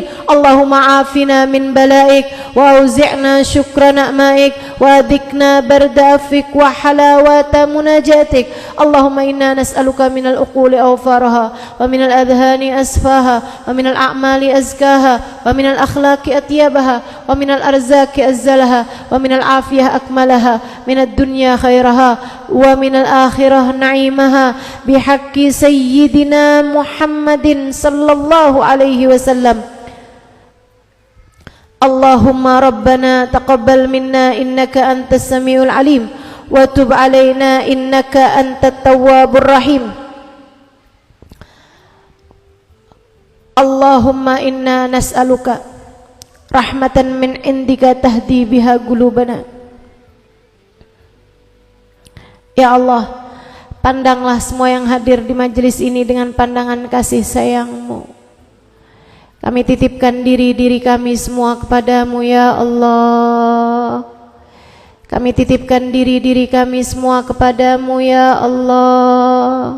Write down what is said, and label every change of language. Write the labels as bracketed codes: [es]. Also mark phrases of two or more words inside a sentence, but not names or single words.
[ar] اللهم عافنا من بلائك وأوزعنا شكر نعمائك وأذقنا برد عفوك وحلاوة مناجاتك. اللهم إنا نسألك من العقول أوفرها ومن الآذان أصفاها ومن الأعمال أزكاها ومن الأخلاق أطيبها ومن الأرزاق أحلها ومن العافية أكملها ومن الدنيا خيرها ومن الآخرة نعيمها بحق سيدنا محمد صلى الله عليه وسلم. اللهم ربنا تقبل منا إنك أنت السميع العليم وتب علينا إنك أنت التواب الرحيم. اللهم إنا نسألك رحمة من عندك تهدي بها قلوبنا. [id] Ya Allah, pandanglah semua yang hadir di majelis ini dengan pandangan kasih sayang-Mu. Kami titipkan diri kami semua kepadamu ya Allah. Kami titipkan diri kami semua kepadamu ya Allah.